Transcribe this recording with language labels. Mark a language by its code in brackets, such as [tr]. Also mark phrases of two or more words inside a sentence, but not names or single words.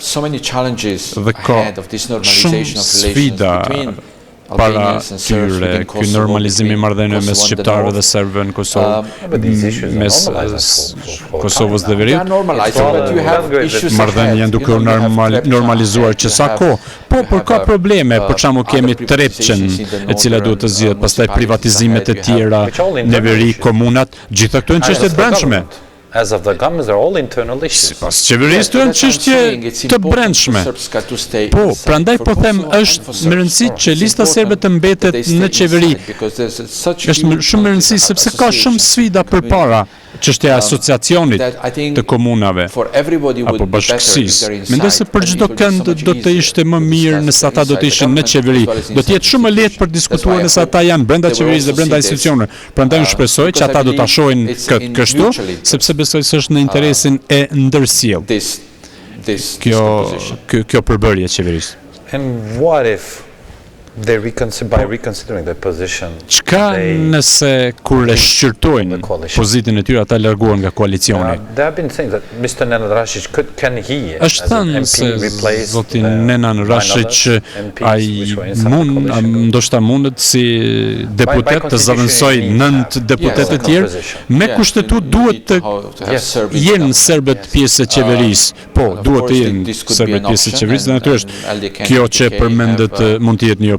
[sq] Dhe ka shumë sfida para tyre, ky normalizimi i marrëdhënieve mes shqiptarëve dhe serbëve në Kosovë, mes Kosovës dhe Veriut. Marrëdhëniet janë duke u normalizuar që sa kohë. Po, por ka probleme, për shembull kemi Trepçen, e cila duhet të zgjidhet, pastaj privatizimet e tjera në veri, komunat, gjitha këto janë çështje të brendshme. [en] as of the government, they're all internal issues. [sq] Sipas qeverisë të janë çështje të brendshme. Po, prandaj po them është më rëndësi që lista serbe të mbetet në qeveri. Është shumë më rëndësi sepse ka shumë sfida përpara. Çështja e asociacionit të komunave apo bashkësisë. Mendoj se për çdo kënd do të ishte më mirë nëse ata do të ishin në qeveri. Do të jetë shumë më lehtë për diskutuar nëse ata janë brenda qeverisë dhe brenda institucioneve. Prandaj unë shpresoj që ata do ta shohin kështu, sepse besoj se është në interesin e ndërsjell. Kjo përbërje e qeverisë. [en] And what if by reconsidering their position? [sq] Çka nëse kur e shqyrtojnë pozitën e tyre ata largohen nga koalicioni? [en] There have been saying that Mr. Nenad Rashic can he [sq] Është thënë se zoti Nenad Rashic ndoshta mundet si deputet të zëvendësoj 9 deputet e tjerë me kushtetut duhet të jenë serbët pjesë e qeverisë. Po, duhet të jenë serbët pjesë e qeverisë, dhe natyrisht kjo që përmendet mund të jetë një opsion.